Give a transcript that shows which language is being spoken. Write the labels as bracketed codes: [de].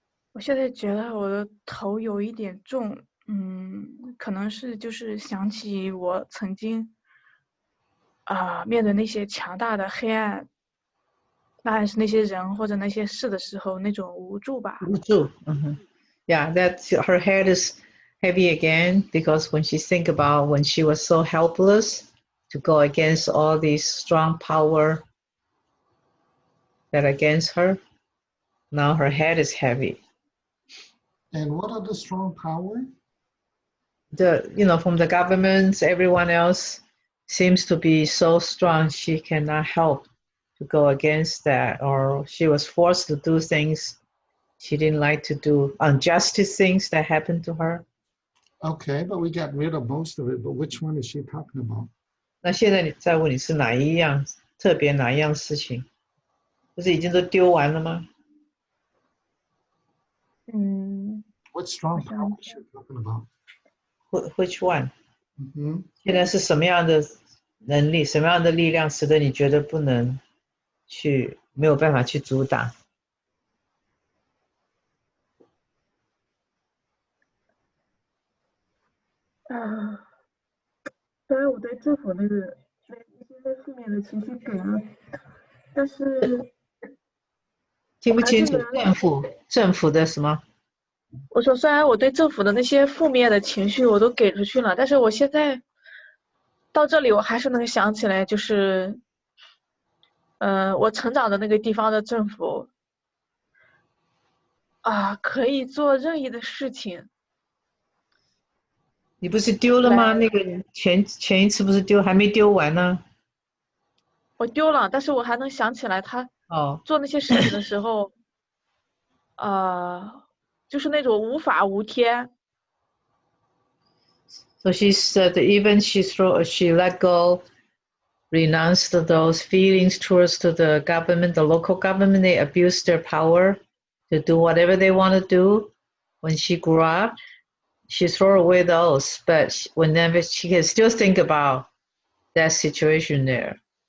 [zh] 我现在觉得我的头有一点重，可能是就是想起我曾经面对那些强大的黑暗，那是那些人或者那些事的时候那种无助吧。无助。 [en] Yeah, that her head is heavy again because when she think about when she was so helpless to go against all these strong power that against her, now her head is heavy. And what are the strong power? From the government, everyone else seems to be so strong she cannot help to go against that, or she was forced to do things she didn't like to do, unjust things that happened to her. Okay, but we got rid of most of it, but which one is she talking about? [zh] 那现在你再问你是哪一样特别哪一样事情，不是已经都丢完了吗？ [en] What strong power is she talking about? Which one？ [zh] 现在是什么样的能力，什么样的力量，使得你觉得不能去，没有办法去阻挡？虽然我对政府那个一些负面的情绪给了，但是听不清楚，政府的什么？我说虽然我对政府的那些负面的情绪我都给出去了，但是我现在到这里我还是能想起来，就是我成长的那个地方的政府可以做任意的事情。你不是丢了吗？那个前一次不是丢，还没丢完呢。我丢了，但是我还能想起来他做那些事情的时候，就是那种无法无天。 [en] So she said even she let go, renounced those feelings towards to the government, the local government. They abused their power to do whatever they want to do. When she grew up, she threw away those, but whenever she can still think about that situation there.